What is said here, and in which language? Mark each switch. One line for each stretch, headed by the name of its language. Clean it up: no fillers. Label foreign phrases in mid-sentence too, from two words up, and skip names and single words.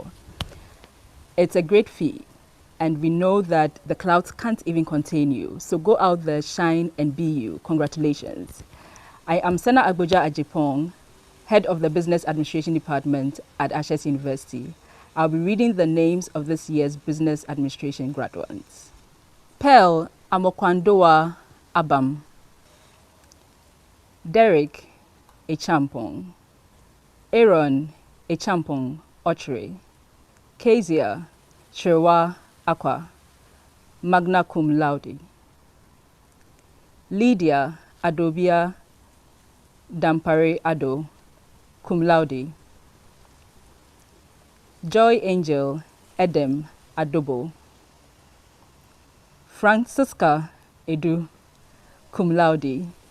English: It's a great feat, and we know that the clouds can't even contain you. So go out there, shine, and be you. Congratulations. I am Sena Agboja Ajipong, Head of the Business Administration Department at Ashesi University. I'll be reading the names of this year's Business Administration graduates. Pearl Amokwandoa Abam, Derek Echampong, Aaron Echampong Ochre, Kezia Sherwa Akwa,
Latin: magna cum laude.
English: Lydia Adobia Dampare Ado,
Latin: cum laude.
English: Joy Angel Edem Adobo. Francisca Edu,
Latin: cum laude.